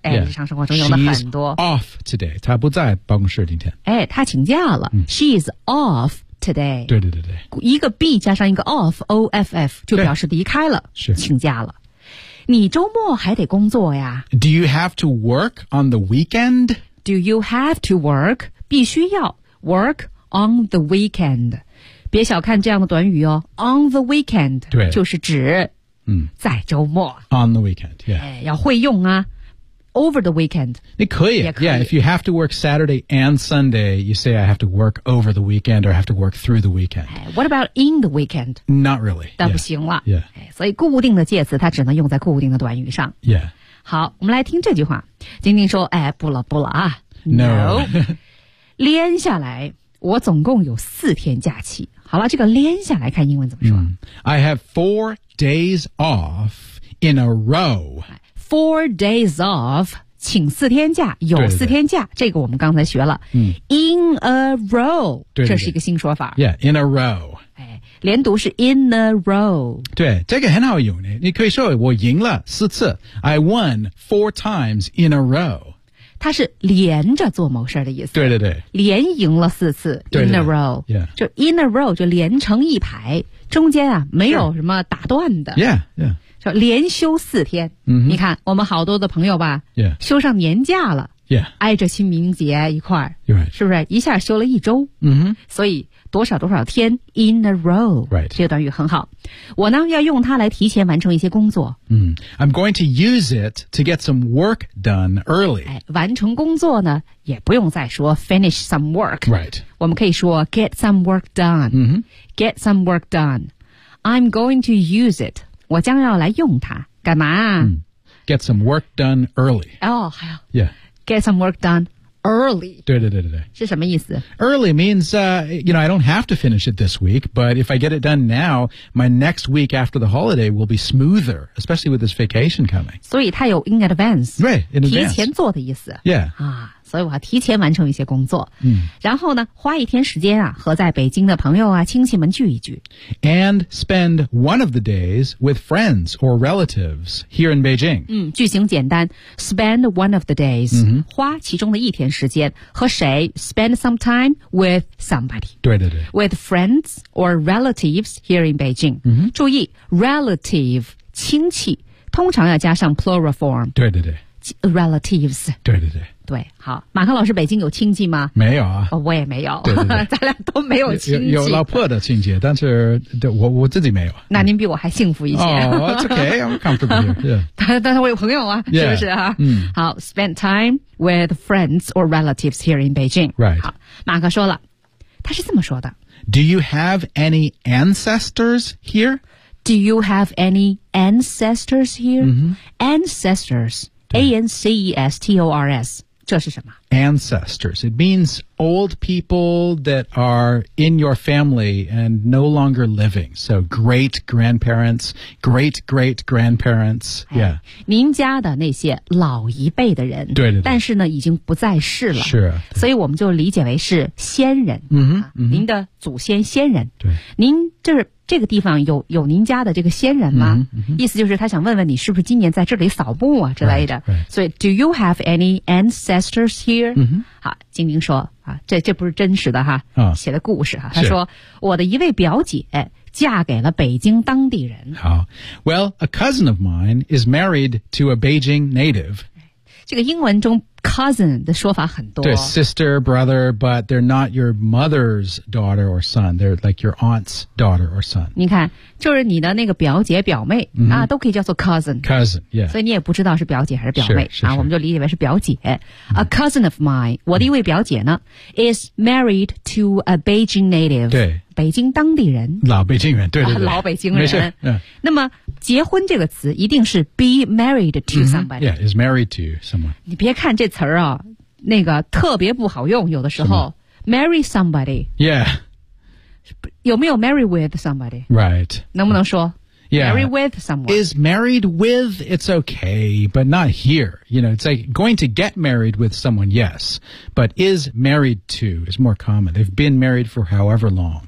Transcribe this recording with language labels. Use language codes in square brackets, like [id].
[zh] yeah. 日常生活中用的很多。 [en] She's off today， [zh] 她不在办公室今天。哎，她请假了。 [en] She's off today。 [zh] 对。一个 be 加上一个 off 就表示离开了，是请假了。你周末还得工作呀 [en] Do you have to work on the weekend? Do you have to work? [zh] 必须要 [en] work on the weekend [zh] 别小看这样的短语哦 [en] on the weekend [zh] 对就是指在周末 [en] on the weekend、yeah. [zh] 哎、要会用啊 [en] over the weekend [zh] 你可以 yeah, [en] if you have to work Saturday and Sunday you say I have to work over the weekend or I have to work through the weekend、哎、What about in the weekend? Not really [zh] 那不行了 yeah 所以固定的介词它只能用在固定的短语上。 Yeah. 好我们来听这句话。晶晶说哎不了啊。 [en] No. [zh] 连下来我总共有四天假期。好了这个连下来看英文怎么说。 [en] I have 4 days off in a row. 4 days off, [zh] 请四天假有四天假这个我们刚才学了。 [en] In a row, [zh] 这是一个新说法。 [en] Yeah, in a row. [zh] 连读是 [en] in a row [zh] 对这个很好用的你可以说我赢了四次 [en] I won 4 times in a row [zh] 它是连着做某事的意思对连赢了四次 [en] in a row、 yeah. [zh] 就 [en] in a row [zh] 就连成一排中间啊没有什么打断的 yeah. 就连休四天、 mm-hmm. 你看我们好多的朋友吧、 yeah. 休上年假了、 yeah. 挨着清明节一块、 right. 是不是一下休了一周、 mm-hmm. 所以多少多少天 [en] in a row、 right. [zh] 这个短语很好我呢要用它来提前完成一些工作、 [en] I'm going to use it to get some work done early、 [zh] 哎、完成工作呢也不用再说 [en] finish some work、 right. [zh] 我们可以说 [en] get some work done、 mm-hmm. get some work done I'm going to use it [zh] 我将要来用它干嘛、 [en] get some work done early get some work done Early. [zh] 对对对对对。是什么意思？ [en] Early means, I don't have to finish it this week, but if I get it done now, my next week after the holiday will be smoother, especially with this vacation coming. [zh] 所以它有 [en] in advance. Right, in advance. [zh] 提前做的意思。 Yeah. 所以我要提前完成一些工作。然后呢，花一天时间啊，和在北京的朋友啊，亲戚们聚一聚。 [en] And spend one of the days with friends or relatives here in Beijing. [zh] 句型简单 , [en] spend one of the days,、 mm-hmm. [zh] 花其中的一天时间和谁 , [en] spend some time with somebody. [zh] 对对对。 [en] With friends or relatives here in Beijing.、 Mm-hmm. [zh] 注意 ,relative, 亲戚通常要加上 [en] plural form. [zh] 对对对。 [en] Relatives. [zh] 对对对。对，好，马克老师，北京有亲戚吗？没有啊，哦、我也没有，对对对咱俩都没有亲戚。有老婆的亲戚，但是我自己没有。那您比我还幸福一些。 [en] Oh, okay, I'm comfortable here. Yeah. [zh] 但是我有朋友啊， yeah. 是不是啊？ [en] 好 ，spend time with friends or relatives here in Beijing. Right. [zh] 好，马克说了，他是这么说的 [en] ：Do you have any ancestors here? Do you have any ancestors here?、 Mm-hmm. Ancestors, A-N-C-E-S-T-O-R-S. [zh] 这是什么 [en] ?Ancestors. It means old people that are in your family and no longer living. So great grandparents, great great grandparents. Yeah. [zh] 您家的那些老一辈的人。对对对。但是呢已经不在世了。是。所以我们就理解为是先人。嗯、mm-hmm, 您的祖先先人。对。您就是这个地方有您家的这个先人吗、 mm-hmm. 意思就是他想问问你是不是今年在这里扫墓啊之类的。 Right, right. [en] 所以 ,do you have any ancestors here?、 Mm-hmm. [zh] 好金宁说啊这不是真实的哈、哦、写的故事哈他说我的一位表姐嫁给了北京当地人。 [en] 好 ,well, a cousin of mine is married to a Beijing native. [zh] 这个英文中Cousin 的说法很多。 [en] 对 ,sister, brother, but they're not your mother's daughter or son. They're like your aunt's daughter or son. [zh] 你看就是你的那个表姐表妹、 mm-hmm. 啊都可以叫做 cousin。 [en] Cousin, yeah. [zh] 所以你也不知道是表姐还是表妹。是是是啊我们就理解为是表姐。 [en] A cousin of mine, [zh] 我的一位表姐呢、mm-hmm. [en] is married to a Beijing native. [zh] 对。北京当地人。老北京人对对对。老北京人。没事、嗯、那么结婚这个词一定是 [en] be married to somebody.、 Mm-hmm. Yeah, is married to someone. [zh] 你别看这词啊那个特别不好用有的时候。 [en] Marry somebody. Yeah. [zh] 有没有 [en] marry with somebody? Right. [zh] 能不能说 Yeah. [en] Marry with someone. Is married with, it's okay, but not here. You know, it's like going to get married with someone, yes. But is married to is more common. They've been married for however long.